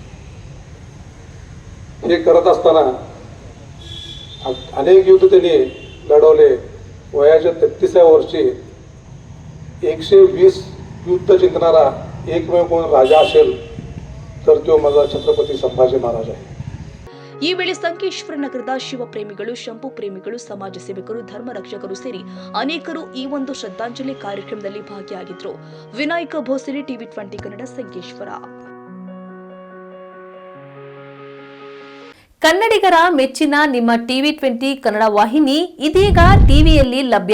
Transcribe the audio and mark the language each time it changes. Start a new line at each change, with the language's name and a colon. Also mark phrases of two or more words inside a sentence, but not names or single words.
Marathi: हे करत असताना अनेक युद्ध त्यांनी लढवले. वयाच्या 33व्या वर्षी 120 युद्ध जिंकणारा एकमेव कोण राजा असेल तर तो माझा छत्रपती संभाजी महाराज आहे.
Kannada: ಈ ವೇಳೆ ಸಂಕೇಶ್ವರ ನಗರದ ಶಿವಪ್ರೇಮಿಗಳು, ಶಂಭು ಪ್ರೇಮಿಗಳು, ಸಮಾಜ ಸೇವಕರು, ಧರ್ಮ ರಕ್ಷಕರು ಸೇರಿ ಅನೇಕರು ಈ ಒಂದು ಶ್ರದ್ಧಾಂಜಲಿ ಕಾರ್ಯಕ್ರಮದಲ್ಲಿ ಭಾಗಿಯಾಗಿದ್ದರು. ವಿನಾಯಕ ಭೋಸಲೆ, ಟಿವಿ 20 ಕನ್ನಡ, ಸಂಕೇಶ್ವರ. ಕನ್ನಡಿಗರ ಮೆಚ್ಚಿನ ನಿಮ್ಮ ಟಿವಿ 20 ಕನ್ನಡ ವಾಹಿನಿ ಇದೀಗ ಟಿವಿಯಲ್ಲಿ ಲಭ್ಯ.